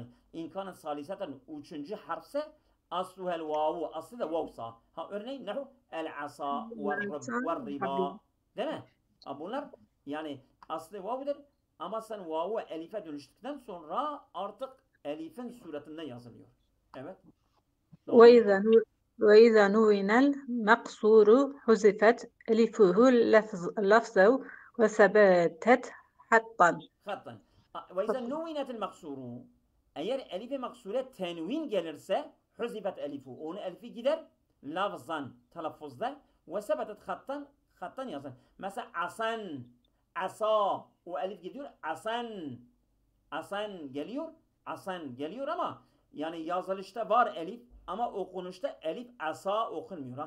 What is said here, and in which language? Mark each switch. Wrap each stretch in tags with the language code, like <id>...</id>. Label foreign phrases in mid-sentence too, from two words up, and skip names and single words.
<tr>İmkanın saliseten üçüncü harfse</tr> <ar>أصلها الواو.</ar> <tr>Aslı da vavsa. Ha örneğin</tr> <ar>نحو العصا والربا.</ar> <tr>Değil mi? Ha, bunlar yani aslı vavudur. Ama sen vavu elife dönüştükten sonra artık elifin suretinde yazılıyor. Evet.</tr> <ar>وإذا نون المقصور حذفت ألفه لفظا وثبتت حطا. وإذا نونت المقصور</ar> <tr>eğer elife maksure tenvin gelirse</tr> <ar>حذفت ألفه.</ar> <tr>Onu elifi gider lafzan telaffuzda</tr> <ar>وثبتت خطا</ar> <tr>yazar. Mesela asan asa o elif gidiyor asan geliyor ama yani yazılışta var elif ama okunuşta elif asa okunmuyor ha.</tr>